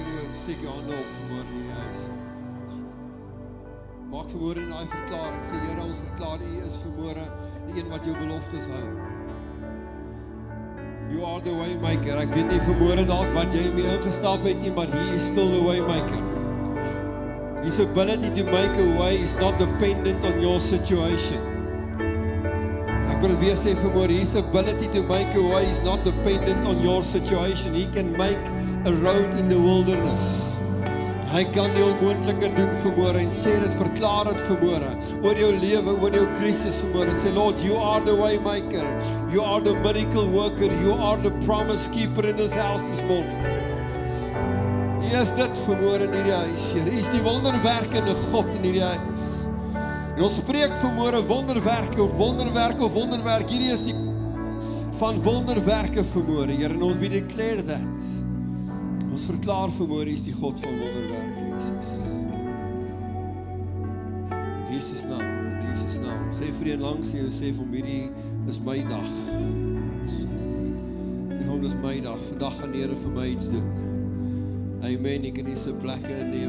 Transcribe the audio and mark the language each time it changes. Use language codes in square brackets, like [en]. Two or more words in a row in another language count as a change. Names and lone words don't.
[af] steek jou hande op vanmôre in die huis. Maak vanmôre in daai verklaring, sê Here, ons verklaar U is vanmôre die een wat jou beloftes hou. [en] You are the way maker. [af] Ek weet nie vanmôre dalk wat jy mee ingestap het nie, maar [en] He is still the way maker. His ability to make a way is not dependent on your situation. [af] Ek wil weer sê vanmôre, [en] His ability to make a way is not dependent on your situation. He can make a road in the wilderness. [af] Hy kan die onmoontlike doen vanmôre en sê dit, verklaar dit vanmôre oor jou lewe, oor jou krisis vanmôre. [en] Sê Lord, you are the way maker. You are the miracle worker. You are the promise keeper in this house this morning. [af] Hy is dit vanmôre in hierdie huis, Here. Hy is die wonderwerkende God in hierdie huis. En ons spreek vanmôre wonderwerke op wonderwerke op wonderwerk. Hierdie is die van wonderwerke vanmôre, Here. En ons [en] we declare that. [af] Ons verklaar vanmôre Hy is die God van wonderwerke, Jesus. In Jesus naam, in Jesus naam. Sê vir een langs jou, sê vir hom, hierdie is my dag. Sê vir hom, dis my dag. Vandag gaan die Here vir my iets doen. Amen, ek kan nie sy plekke inneem.